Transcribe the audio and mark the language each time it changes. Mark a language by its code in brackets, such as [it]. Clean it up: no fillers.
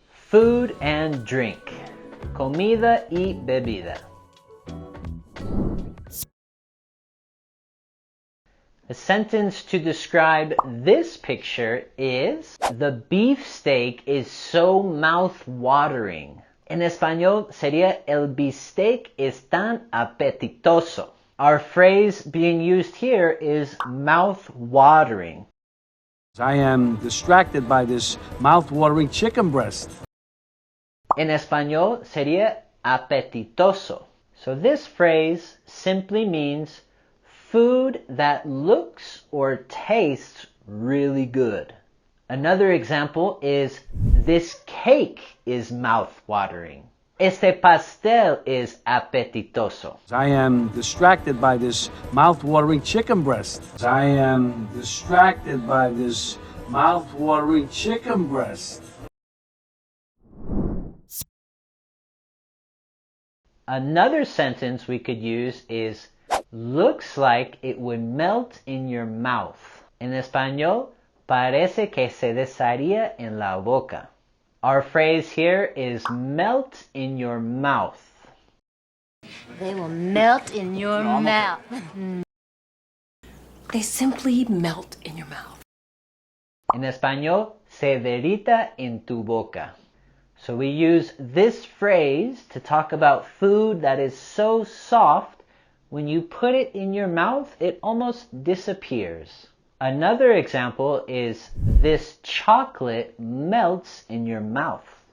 [en] Food and drink. [es] Comida y bebida. [en] A sentence to describe this picture is: the beefsteak is so mouth-watering. [es] En español sería el bistec es tan apetitoso. [en] Our phrase being used here is mouth-watering. I am distracted by this mouth-watering chicken breast. [es] En español sería apetitoso. [en] So this phrase simply means food that looks or tastes really good. Another example is: this cake is mouth-watering. [es] Este pastel is apetitoso. [en] I am distracted by this mouth-watering chicken breast. I am distracted by this mouth-watering chicken breast. Another sentence we could use is: looks like it would melt in your mouth. [es] En español, parece que se desharía en la boca. [en] Our phrase here is melt in your mouth. They will melt in your mouth. They simply melt in your mouth. [es] En español, se derrita en tu boca. [en] So we use this phrase to talk about food that is so soft, when you put it in your mouth, it almost disappears. Another example is: this chocolate melts in your mouth.